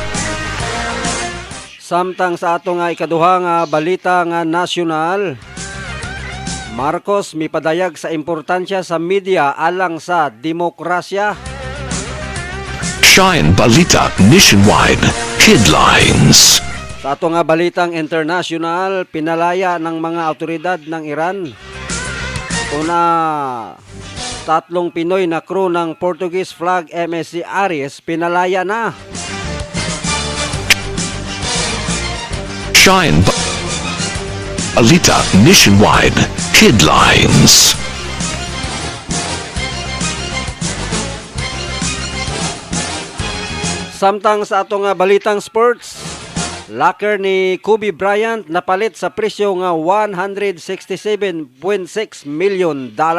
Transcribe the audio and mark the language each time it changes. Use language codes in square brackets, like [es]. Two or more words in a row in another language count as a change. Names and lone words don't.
[ceb] Samtang sa atong ikaduhang balita nga nasyonal, Marcos mipadayag sa importansya sa media alang sa demokrasya. Shine Balita Nationwide Headlines. Sa atong balitang international, [tl] pinalaya ng mga awtoridad ng Iran una 3 Pinoy na crew ng [en] Portuguese flag [tl] MSC Aries pinalaya na. [ceb] Shine Balita Nationwide Headlines. Samtang sa atong balitang sports, locker ni Kobe Bryant napalit sa presyo nga $167.6 million.